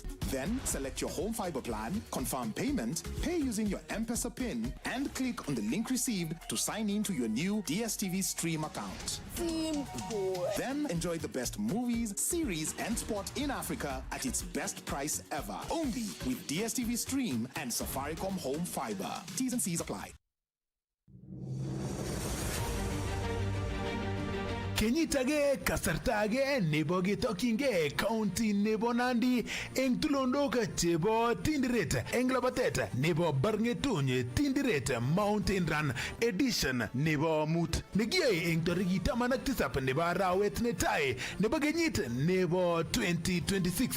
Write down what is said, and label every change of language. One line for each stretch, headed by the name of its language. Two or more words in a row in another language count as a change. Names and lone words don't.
English: Then select your home fiber plan, confirm payment, pay using your M-Pesa PIN, and click on the link received to sign in to your new DSTV Stream account. Then enjoy the best movies, series, and sport in Africa at its best price ever. Only with DSTV Stream and Safaricom Home Fiber. T's and C's apply.
Kalenjin: Kenyitage kasartage nebo getokingge county nebo Nandi eng tulondok chebo Tindiret eng labatet nebo Barngetuny Tindiret Mountain Run edition nebo mut nekiyoe eng tarikit 17 nebo arawet netai nebo kenyit nebo 2026.